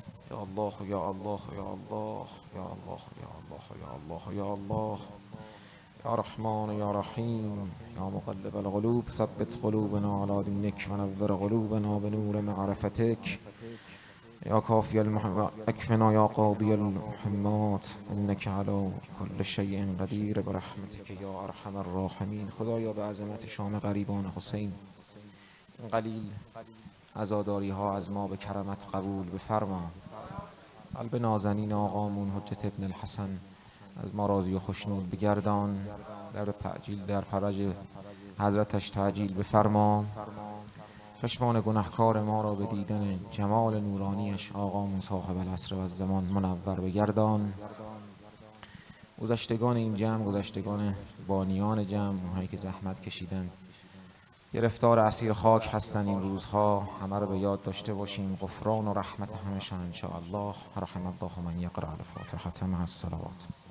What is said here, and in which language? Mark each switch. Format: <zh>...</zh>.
<ar>يا الله يا الله يا الله يا الله يا الله يا الله يا الله يا رحمن يا رحيم يا مقلب القلوب ثبت قلوبنا على دينك ونور قلوبنا بنور معرفتك يا كافي اكفنا يا قاضي المحمات انك على كل شيء قدير برحمتك يا ارحم الراحمين.</ar> <fa>خدایا به عظمت شام غریبان حسین این قلیل عزاداری ها از ما به کرمت قبول بفرما. قلب نازنین آقامون حجت ابن الحسن از ما راضی و خوشنود بگردان. در فرج حضرتش تعجیل بفرما. چشمان گناهکار ما را به دیدن جمال نورانیش آقامون صاحب العصر و الزمان منور بگردان. گذشتگان این جمع، گذشتگان بانیان جمع، اونهایی که زحمت کشیدند، گرفتار اسیر خاک هستند این روزها، همه رو به یاد داشته باشیم. غفران و رحمت همشان ان شاء الله.</fa> <ar>رحم الله من یقرأ الفاتحة مع الصلوات.</ar>